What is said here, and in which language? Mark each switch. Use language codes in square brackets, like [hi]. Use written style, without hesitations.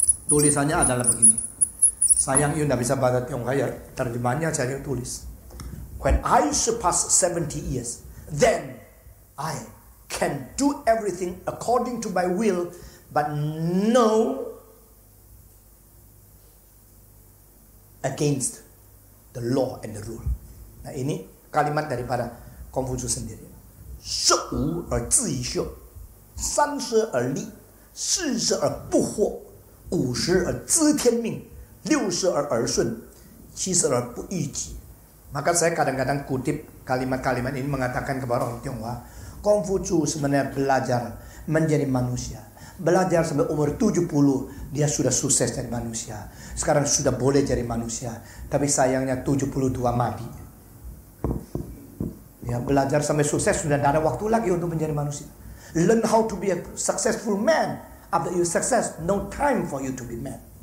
[id] Tulisannya adalah begini. Sayang you tidak bisa baca Tionghoa ya. Terjemahnya saya yang tulis. [en] When I surpass 70 years, then I can do everything according to my will, but no against the law and the rule. [id] Nah ini kalimat daripada Konfusius sendiri. [zh] 15而自以秀，30而立，40而不惑，50而知天命，60而耳顺，70而不逾矩. [id] Maka saya kadang-kadang kutip kalimat-kalimat ini mengatakan kepada orang Tionghoa, Konfusius sebenarnya belajar menjadi manusia. Belajar sampai umur 70, dia sudah sukses jadi manusia. Sekarang sudah boleh jadi manusia. Tapi sayangnya 72 mati. Ya, belajar sampai sukses sudah tidak ada waktu lagi untuk menjadi manusia. [en] Learn how to be a successful man. After you success, no time for you to be man.